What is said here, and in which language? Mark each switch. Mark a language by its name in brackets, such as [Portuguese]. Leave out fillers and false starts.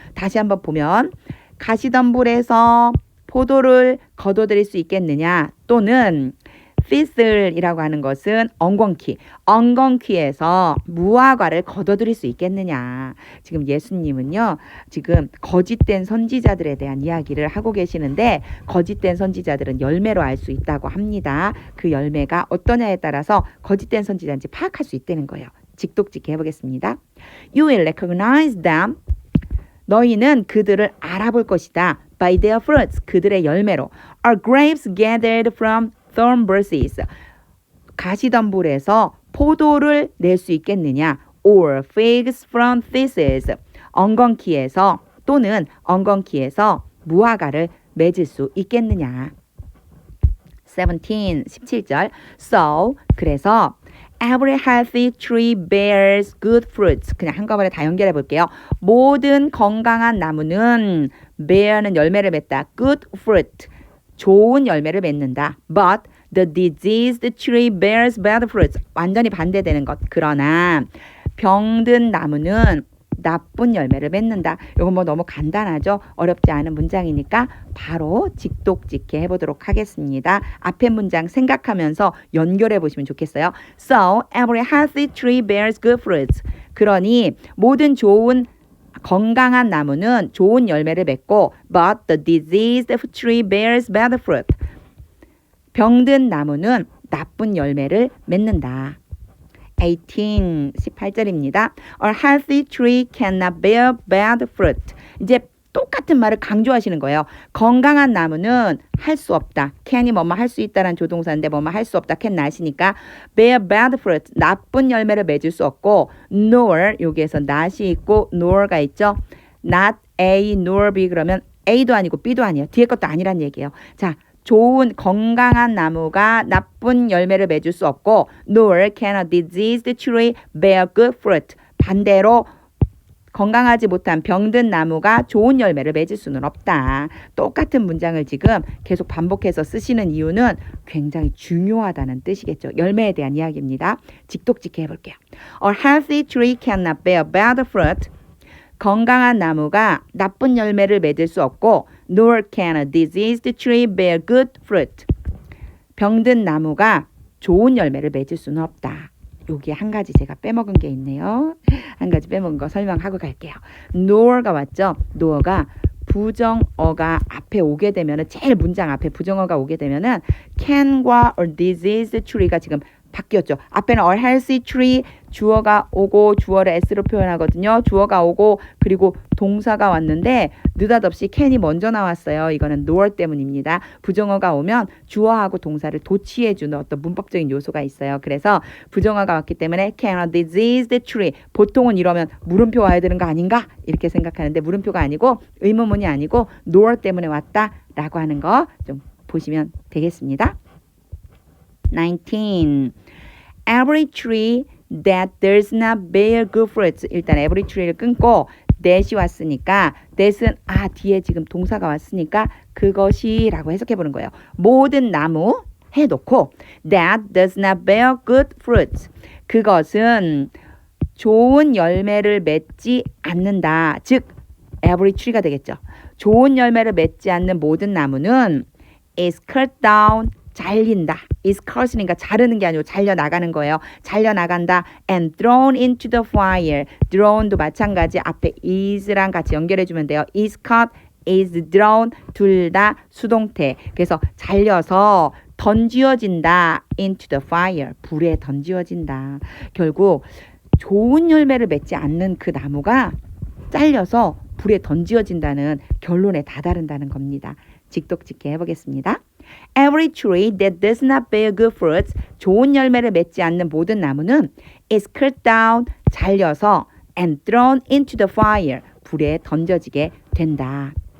[Korean] 다시 한번 보면 가시덤불에서 포도를 거둬들일 수 있겠느냐 또는 thistle이라고 하는 것은 엉겅퀴에서 무화과를 거둬들일 수 있겠느냐. 지금 예수님은요. 지금 거짓된 선지자들에 대한 이야기를 하고 계시는데 거짓된 선지자들은 열매로 알 수 있다고 합니다. 그 열매가 어떠냐에 따라서 거짓된 선지자인지 파악할 수 있다는 거예요. 직독직해 해보겠습니다. [English] You will recognize them. [Korean] 너희는 그들을 알아볼 것이다. [English] By their fruits. [Korean] 그들의 열매로. [English] Are grapes gathered from thorn bushes. [Korean] 가시덤불에서 포도를 낼 수 있겠느냐. [English] Or figs from thistles. [Korean] 엉겅퀴에서 또는 엉겅퀴에서 무화과를 맺을 수 있겠느냐. 17절. [English] So, [Korean] 그래서 [English] Every healthy tree bears good fruits. [Korean] 그냥 한꺼번에 다 연결해 볼게요. 모든 건강한 나무는 bear는 열매를 맺다. [English] Good fruit. [Korean] 좋은 열매를 맺는다. [English] But the diseased tree bears bad fruits. [Korean] 완전히 반대되는 것. 그러나 병든 나무는 나쁜 열매를 맺는다. 이건 뭐 너무 간단하죠? 어렵지 않은 문장이니까 바로 직독직해 해보도록 하겠습니다. 앞에 문장 생각하면서 연결해 보시면 좋겠어요. [English] So, every healthy tree bears good fruits. [Korean] 그러니 모든 좋은 건강한 나무는 좋은 열매를 맺고 [English] but the diseased tree bears bad fruit. [Korean] 병든 나무는 나쁜 열매를 맺는다. 18절입니다. A healthy tree cannot bear bad fruit. 이제 똑같은 말을 강조하시는 거예요. 건강한 나무는 할 수 없다. can이 뭐뭐 할 수 있다라는 조동사인데 뭐뭐 할 수 없다. [English] can not이니까 bear bad fruit. [Korean] 나쁜 열매를 맺을 수 없고 nor 여기에서 not이 있고 nor가 있죠. not A nor B 그러면 A도 아니고 B도 아니에요. 뒤에 것도 아니란 얘기예요. 자, 좋은 건강한 나무가 나쁜 열매를 맺을 수 없고 [English] nor can a diseased tree bear good fruit. [Korean] 반대로 건강하지 못한 병든 나무가 좋은 열매를 맺을 수는 없다. 똑같은 문장을 지금 계속 반복해서 쓰시는 이유는 굉장히 중요하다는 뜻이겠죠. 열매에 대한 이야기입니다. 직독직해 해볼게요. [English] A healthy tree cannot bear bad fruit. [Korean] 건강한 나무가 나쁜 열매를 맺을 수 없고 [English] nor can a diseased tree bear good fruit. [Korean] 병든 나무가 좋은 열매를 맺을 수는 없다. 여기에 한 가지 제가 빼먹은 게 있네요. 한 가지 빼먹은 거 설명하고 갈게요. nor가 왔죠. nor가 부정어가 앞에 오게 되면은 제일 문장 앞에 부정어가 오게 되면은 can과 a diseased tree가 지금 바뀌었죠. 앞에는 a healthy tree 주어가 오고 주어를 s로 표현하거든요. 주어가 오고 그리고 동사가 왔는데 느닷없이 can이 먼저 나왔어요. 이거는 nor 때문입니다. 부정어가 오면 주어하고 동사를 도치해주는 어떤 문법적인 요소가 있어요. 그래서 부정어가 왔기 때문에 can a diseased tree 보통은 이러면 물음표 와야 되는 거 아닌가? 이렇게 생각하는데 물음표가 아니고 의문문이 아니고 nor 때문에 왔다라고 하는 거 좀 보시면 되겠습니다. 19. [English] Every tree that does not bear good fruits. [Korean] 일단 every tree를 끊고 that이 왔으니까 that은 뒤에 지금 동사가 왔으니까 그것이라고 해석해 보는 거예요. 모든 나무 해놓고 [English] that does not bear good fruits. [Korean] 그것은 좋은 열매를 맺지 않는다. 즉 every tree가 되겠죠. 좋은 열매를 맺지 않는 모든 나무는 [English] is cut down. [Korean] 잘린다. is cut이니까 자르는 게 아니고 잘려나가는 거예요. 잘려나간다. [English] and thrown into the fire. [Korean] thrown도 마찬가지 앞에 is랑 같이 연결해주면 돼요. is cut, is thrown 둘 다 수동태. 그래서 잘려서 던지어진다. [English] into the fire. [Korean] 불에 던지어진다. 결국 좋은 열매를 맺지 않는 그 나무가 잘려서 불에 던지어진다는 결론에 다다른다는 겁니다. 직독직해 해보겠습니다. [English] Every tree that does not bear good fruits, [Korean] 좋은 열매를 맺지 않는 모든 나무는 [English] is cut down, [Korean] 잘려서 [English] and thrown into the fire, [Korean] 불에 던져지게 된다.